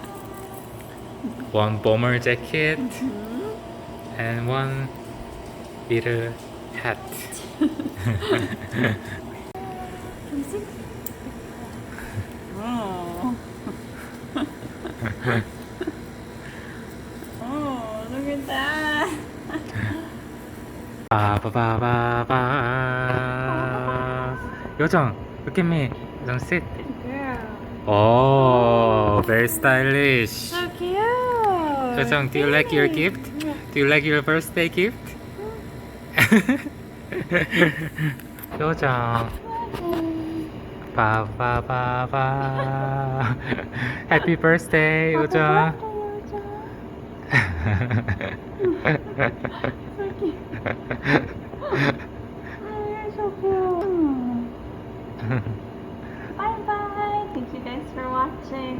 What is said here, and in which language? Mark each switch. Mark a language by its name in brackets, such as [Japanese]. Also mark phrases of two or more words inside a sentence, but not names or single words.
[English] One bomber jacket and one little hat. Can you see? Oh. Oh, look at that. Ba ba ba ba ba. Yojung, look at me. Yojung, sit. Girl. Oh, very stylish. So cute. Yojung, do you like your gift? Do you like your birthday gift? Yojung. Ba ba ba ba. Happy birthday, Yojung. You're so cute. Bye bye. Thank you guys for watching.